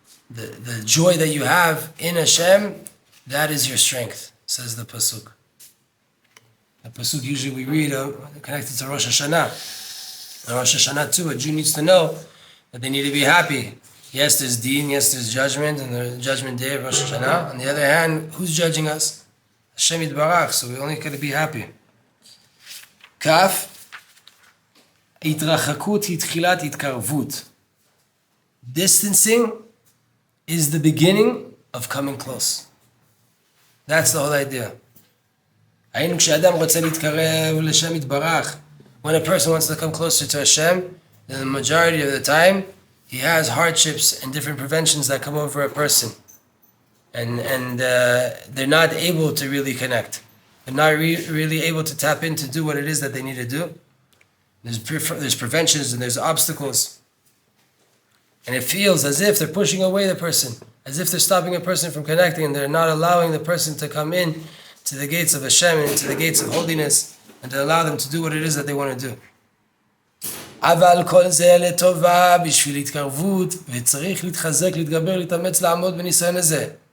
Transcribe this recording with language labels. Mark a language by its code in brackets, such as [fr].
[en] The joy that you have in Hashem, that is your strength, says the Pasuk. The Pasuk usually we read connected to Rosh Hashanah. And Rosh Hashanah too, a Jew needs to know that they need to be happy. Yes, there's deen, yes, there's judgment, and the judgment day of Rosh Hashanah. On the other hand, who's judging us? Hashem Yitbarach, so we only gotta be happy. [he] Kaf, התרחקות היא תחילת התקרבות. [en] Distancing is the beginning of coming close. That's the whole idea. [he] היינו כשאדם רוצה להתקרב לשם יתברך, [en] when a person wants to come closer to Hashem, then the majority of the time, he has hardships and different preventions that come over a person. And they're not able to really connect. They're not really able to tap in to do what it is that they need to do. There's preventions and there's obstacles. And it feels as if they're pushing away the person, as if they're stopping a person from connecting, and they're not allowing the person to come in to the gates of Hashem and into the gates of holiness, and to allow them to do what it is that they want to do. [he] אבל כל זה לטובה בשביל התקרבות, וצריך להתחזק, להתגבר, להתאמץ, לעמוד בניסיון הזה.